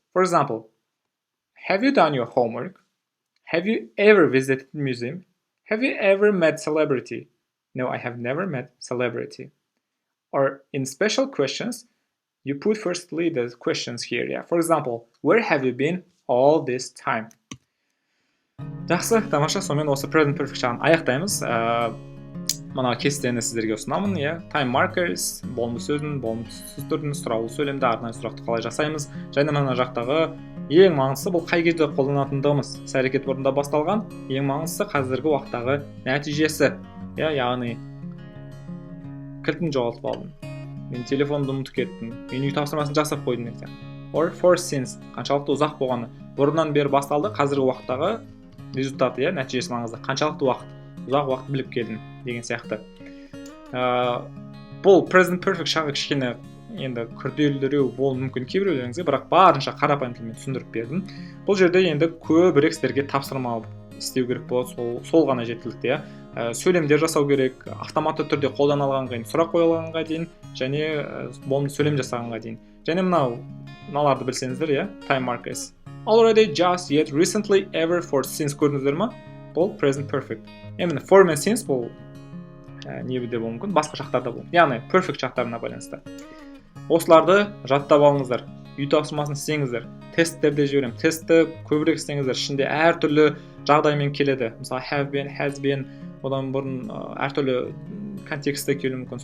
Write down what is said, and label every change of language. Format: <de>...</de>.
<en>For example, have you done your homework? Have you ever visited a museum? Have you ever met celebrity? No, I have never met celebrity. Or in special questions, you put firstly the questions here. Yeah. For example, where have you been all this time?</en> <kk>Жақсы, тамаша. Сонымен осы present perfect жағын аяқтаймыз. Мына кестені сіздерге ұсынамын. Time markers, болымды сөздің, болымды сөз түрдің, сұраулы сөйлемді, арнайы сұрақты қалай жасаймыз. Және мына жақтағы ең маңыздысы бұл қай кезде қолданатындығымыз. Іс әрекет орнында басталған, ең маңыздысы қазіргі уақыттағы нәтижесі. Яғни кілтін жоғалтып алдым. Мен телефонды ұмытып кеттім. Мен үй тапсырмасын жасап қойдым деген.</kk> <en>Or for since,</en> <kk>қаншалықты ұзақ болғаны. Бұрыннан бері басталды, қазіргі уақыттағы результаты, нәтижесі маңызды. Қаншалықты уақыт, ұзақ уақыт біліп келдім деген сияқты. Бұл present perfect жағы кішкене енді күрделірек болуы мүмкін кейбіреулеріңізге, бірақ барынша қарапайым тілмен түсіндіріп бердім. Бұл жерде енді көбірек сіздерге тапсырма істеу керек болады, сол ғана жеткілікті. Сөйлемдер жасау керек, автоматты түрде қолданылғанға дейін, сұрақ қойылғанға дейін, және болымды сөйлем жасағанға дейін. Және мыналарды білсеңіздер, time markers.</kk> <en>Already, just, yet, recently, ever, for, since</en> <kk>көрдіңіздер ма? Бұл</kk> <en>present perfect.</en> <kk>Емін for мен since бұл небіде болуы мүмкін, басқа шақтарда болуы. Яғни perfect шақтарына байланысты. Осыларды жаттап алыңыздар. Үй тапсырмасын істеңіздер. Тесттерде жіберем. Тестті көбірек істеңіздер. Ішінде әртүрлі жағдаймен келеді. Мысалы have been, has been, одан бұрын әртүрлі контекстте келуі мүмкін.</kk>